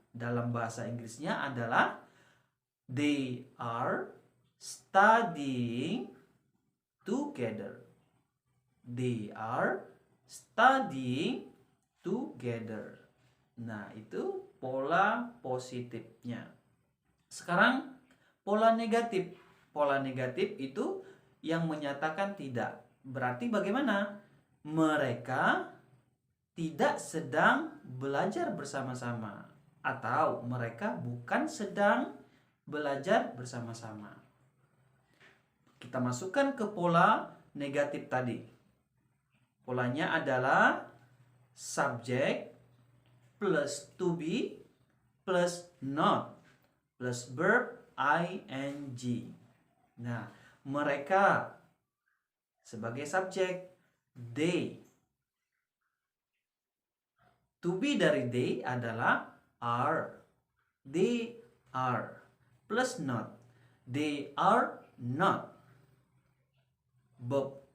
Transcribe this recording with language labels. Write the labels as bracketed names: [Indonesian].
[Indonesian] Dalam bahasa Inggrisnya adalah [English] they are studying together. They are studying together. [Indonesian] Nah, itu pola positifnya. Sekarang pola negatif. Pola negatif itu yang menyatakan tidak. Berarti bagaimana? Mereka tidak sedang belajar bersama-sama. Atau mereka bukan sedang belajar bersama-sama. Kita masukkan ke pola negatif tadi. Polanya adalah [English] subject plus to be plus not plus verb ing. [Indonesian] Nah, mereka sebagai subjek, they. To be dari they adalah are. [English] They are. Plus not. They are not. Verb